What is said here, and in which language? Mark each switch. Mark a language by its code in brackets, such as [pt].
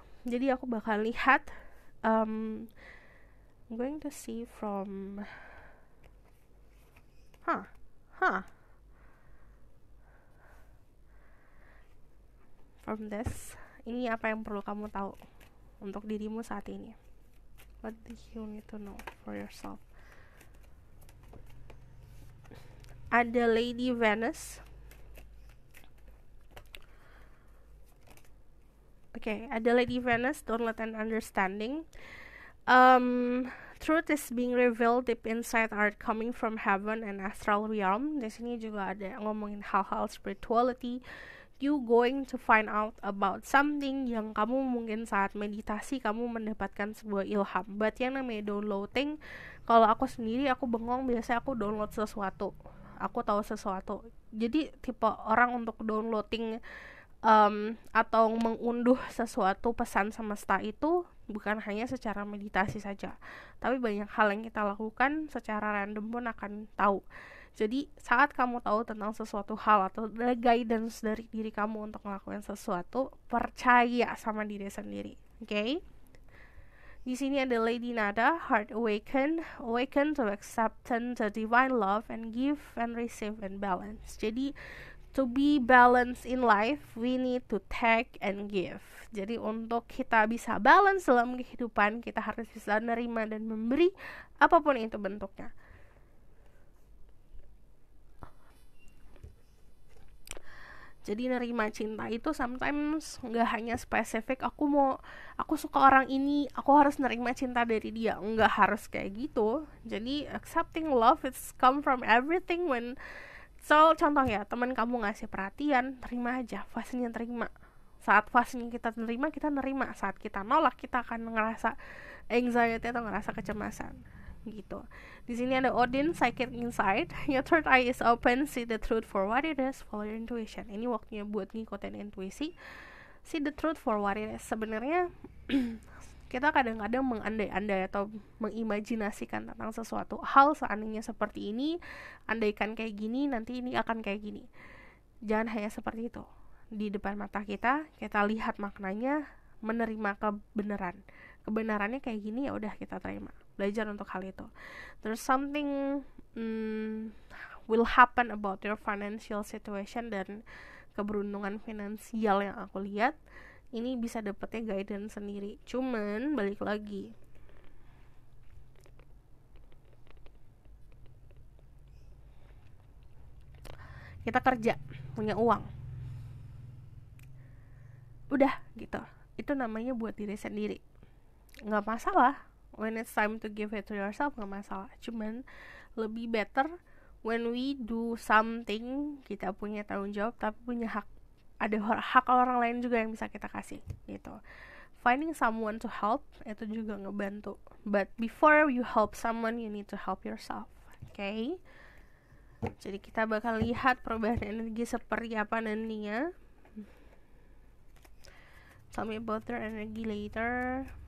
[id] Jadi aku bakal lihat [en] I'm going to see from from this, [id] ini apa yang perlu kamu tahu untuk dirimu saat ini. [en] What do you need to know for yourself? [id] Ada Lady Venus. [en] Ada Lady Venus, don't let an understanding. Truth is being revealed deep inside are coming from heaven and astral realm. [id] Di sini juga ada ngomongin hal-hal spirituality. [en] You going to find out about something [id] yang kamu mungkin saat meditasi kamu mendapatkan sebuah ilham. But yang namanya downloading, kalau aku sendiri aku bengong, biasanya aku download sesuatu, aku tahu sesuatu. Jadi tipe orang untuk downloading atau mengunduh sesuatu pesan semesta itu bukan hanya secara meditasi saja, tapi banyak hal yang kita lakukan secara random pun akan tahu. Jadi saat kamu tahu tentang sesuatu hal atau ada guidance dari diri kamu untuk melakukan sesuatu, percaya sama diri sendiri. Di sini ada [en] Lady Nada, Heart Awaken to acceptance the divine love and give and receive and balance. Jadi to be balanced in life, we need to take and give. [id] Jadi untuk kita bisa balance dalam kehidupan, kita harus bisa menerima dan memberi apapun itu bentuknya. Jadi nerima cinta itu sometimes nggak hanya spesifik aku suka orang ini, aku harus nerima cinta dari dia. Nggak harus kayak gitu. [en] Jadi accepting love it's come from everything. [id] Contoh ya, teman kamu ngasih perhatian, terima aja, fasenya terima. Saat fasenya kita nerima. Saat kita nolak, kita akan ngerasa anxiety atau ngerasa kecemasan gitu. Di sini ada Odin, Psychic Insight. [en] Your third eye is open, see the truth for what it is, follow your intuition. [id] Ini waktunya buat ngikutin intuisi. [en] See the truth for what it is. [id] Sebenarnya kita kadang-kadang mengandai-andai atau mengimajinasikan tentang sesuatu hal, seandainya seperti ini, andaikan kayak gini, nanti ini akan kayak gini. Jangan hanya seperti itu. di depan mata kita lihat maknanya, menerima kebenarannya kayak gini, ya udah kita terima, belajar untuk hal itu. [en] There's something will happen about your financial situation [id] dan keberuntungan finansial yang aku lihat. Ini bisa dapetnya guidance sendiri. Cuman balik lagi, kita kerja, punya uang, udah gitu, itu namanya buat diri sendiri, nggak masalah. [en] When it's time to give it to yourself, [id] nggak masalah. Cuman lebih better [en] when we do something, [id] kita punya tanggung jawab tapi punya hak, ada hak orang lain juga yang bisa kita kasih gitu. [en] Finding someone to help [id] itu juga ngebantu, [en] but before you help someone, you need to help yourself. [id] Okay, jadi kita bakal lihat perubahan energi seperti apa nantinya. [en] Tell me about their energy later.